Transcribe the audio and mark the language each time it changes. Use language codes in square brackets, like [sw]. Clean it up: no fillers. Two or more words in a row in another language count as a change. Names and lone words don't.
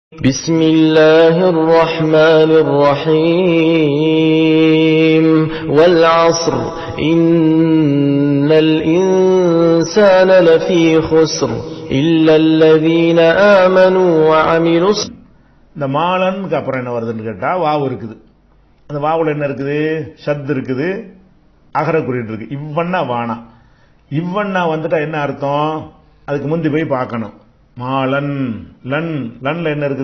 [ar] بسم الله الرحمن الرحيم والعصر إن الإنسان لفي خسر إلا الذين آمنوا وعملوا [ta] இந்த மாலனுக்கு அப்புறம் என்ன வருதுன்னு கேட்டா வாவு இருக்குது. அந்த வாவுல என்ன இருக்குது? ஷத் இருக்குது, அகர குறியீடு இருக்கு. இவ்வண்ணா வானா, இவ்வண்ணா வந்துட்டா என்ன அர்த்தம்? அதுக்கு முந்தி போய் பார்க்கணும். மாலன் லன், லன்ல என்ன இருக்குது?